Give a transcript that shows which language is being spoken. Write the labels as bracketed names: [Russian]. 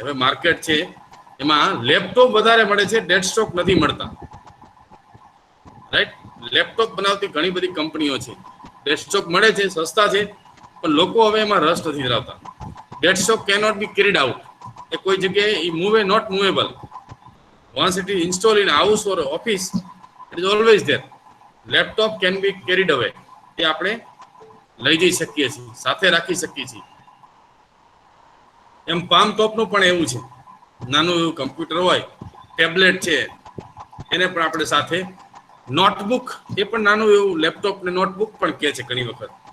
[Gujarati] હવે માર્કેટ છે એમાં લેપટોપ વધારે મળે છે, ડેસ્કટોપ નથી મળતા. રાઈટ? લેપટોપ બનાવતી ઘણી બધી કંપનીઓ છે, ડેસ્કટોપ મળે છે, સસ્તા છે, પણ લોકો હવે એમાં રસ નથી ધરાવતા. [English] Desktop cannot be carried out. [Gujarati] એ કોઈ જગ્યાએ એ [English] Move not movable. Once it is installed in house or office, it is always there. Laptop can be carried away. [Gujarati] એ આપણે લઈ જઈ શકીએ છીએ, સાથે રાખી શકીએ છીએ. એમ પામ ટોપનું પણ એવું છે, નાનું એવું કમ્પ્યુટર હોય, ટેબ્લેટ છે, એને પણ આપણે સાથે. નોટબુક એ પણ નાનું એવું લેપટોપ ને નોટબુક પણ કહે છે ઘણી વખત.